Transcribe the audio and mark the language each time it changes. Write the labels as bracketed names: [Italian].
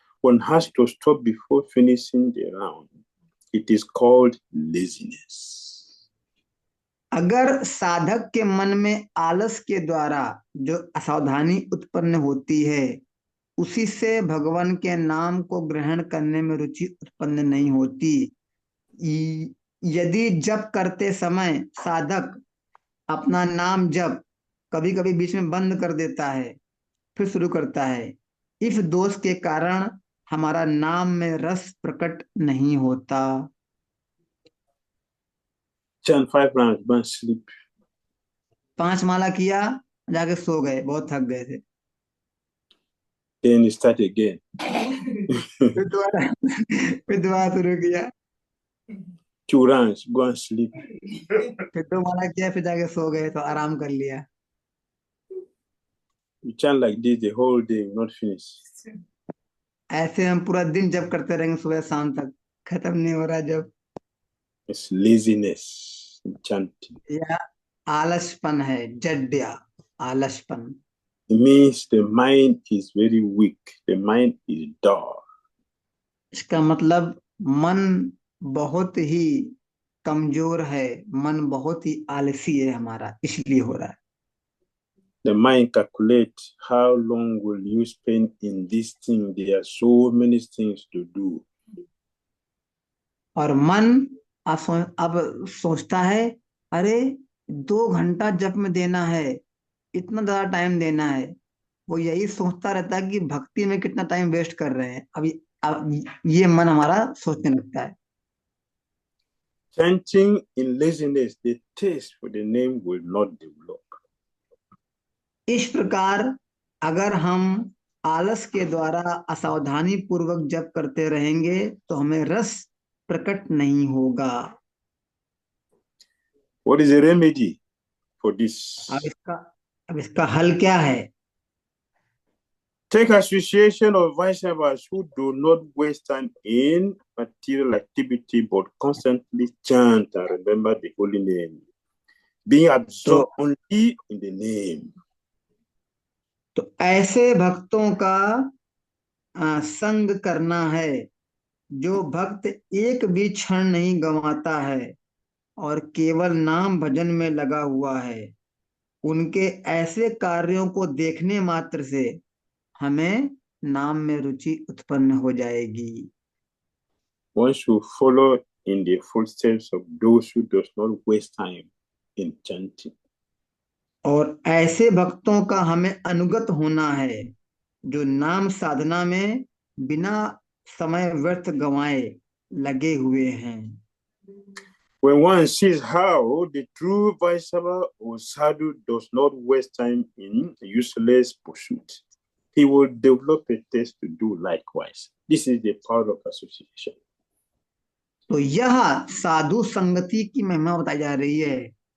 [English] one has to stop before finishing the round. It is called laziness. [Hindi] अगर साधक के मन में आलस के द्वारा जो असावधानी उत्पन्न होती है, उसी से भगवान के नाम को ग्रहण करने में रुचि उत्पन्न नहीं होती। यदि जप करते समय साधक अपना नाम जप कभी कभी बीच में बंद कर देता है, फिर शुरू करता है, इस दोष के कारण हमारा नाम में रस प्रकट नहीं होता। [English] Chant 5 rounds, go and sleep. [Hindi] 5 माला किया, जाके सो गए, बहुत थक गए थे। [English] Then you start again. [Hindi] फिर दोबारा शुरू किया। [English] 2 rounds, go and sleep. [Hindi] फिर 2 माला किया, फिर जाके सो गए तो आराम कर लिया। [English] You chant like this the whole day, will not finish. [Hindi] ऐसे हम पूरा दिन जप करते रहेंगे, सुबह शाम तक, खत्म नहीं हो रहा जब। [English] It's laziness in chanting. [Hindi] या आलसपन है, जड्या, आलसपन। [English] It means the mind is very weak. The mind is dull. [Hindi] इसका मतलब मन बहुत ही कमजोर है, मन बहुत ही आलसी है हमारा, इसलिए हो रहा है। [English] The mind calculates how long will you spend in this thing. There are so many things to do. [Hindi] और मन अब सोचता है, अरे 2 घंटा जप में देना है, इतना ज्यादा टाइम देना है। वो यही सोचता रहता है कि भक्ति में कितना टाइम वेस्ट कर रहे हैं। अब ये मन हमारा सोचने लगता है। [English] Chanting in laziness, the taste for the name will not develop. [Hindi] इस प्रकार अगर हम आलस के द्वारा असावधानी पूर्वक जप करते रहेंगे तो हमें रस प्रकट नहीं होगा। [English] What is the remedy for this? [Hindi] अब इसका हल क्या है? [English] Take association of Vaishnavas who do not waste time in material activity but constantly chant and remember the holy name, being absorbed only in the name. [Hindi] तो ऐसे भक्तों का संग करना है जो भक्त एक भी क्षण नहीं गंवाता है और केवल नाम भजन में लगा हुआ है। उनके ऐसे कार्यों को देखने मात्र से हमें नाम में रुचि उत्पन्न हो जाएगी। [English] One should follow in the footsteps of those who does not waste time in chanting. [Hindi] और ऐसे भक्तों का हमें अनुगत होना है जो नाम साधना में बिना समय व्यर्थ गंवाए लगे हुए हैं। [English] When one sees how the true Vaishnava or sadhu does not waste time in useless pursuit, he will develop a taste to do likewise. This is the power of association. [Hindi] तो यह साधु संगति की महिमा बताई जा रही है।